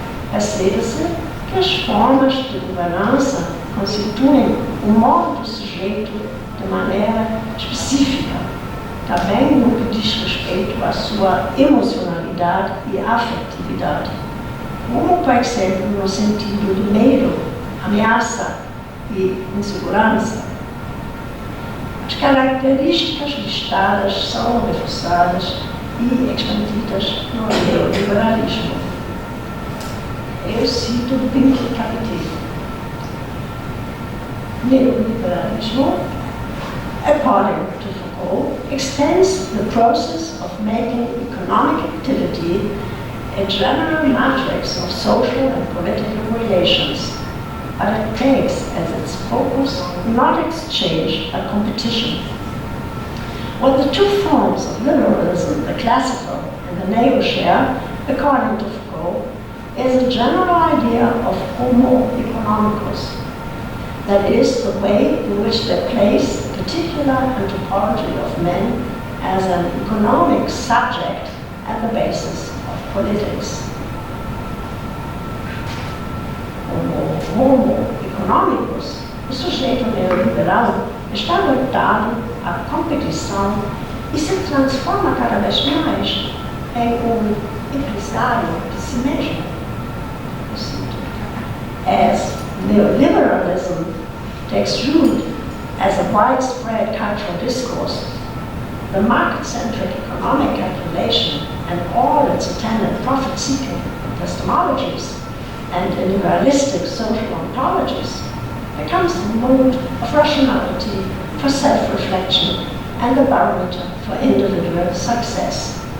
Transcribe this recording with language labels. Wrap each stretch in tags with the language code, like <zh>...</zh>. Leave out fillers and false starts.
<pt>Percebe-se que as formas de governança constituem o modo do sujeito de maneira específica, também no que diz respeito à sua emocionalidade e afetividade, como, por exemplo, no sentido de medo, ameaça e insegurança. As características listadas são reforçadas e expandidas no neoliberalismo. Eu cito do Pink Capitalismo.</pt> <en>Neoliberalismo, according to Foucault, extends the process of making economic activity a general matrix of social and political relations, but it takes as its focus not exchange but competition. What the two forms of liberalism, the classical and the neo, share, according to Foucault, is a general idea of homo economicus, that is, the way in which they place the particular anthropology of men as an economic subject at the basis of politics.</en> <pt>Homo economicus, o sujeito neoliberal, está voltado à competição e se transforma cada vez mais em um empresário de si mesmo.</pt> <en>As neoliberalism takes root as a widespread cultural discourse, the market-centric economic calculation and all its attendant profit-seeking epistemologies and individualistic social ontologies becomes the mode of rationality for self-reflection and the barometer for individual success.</en>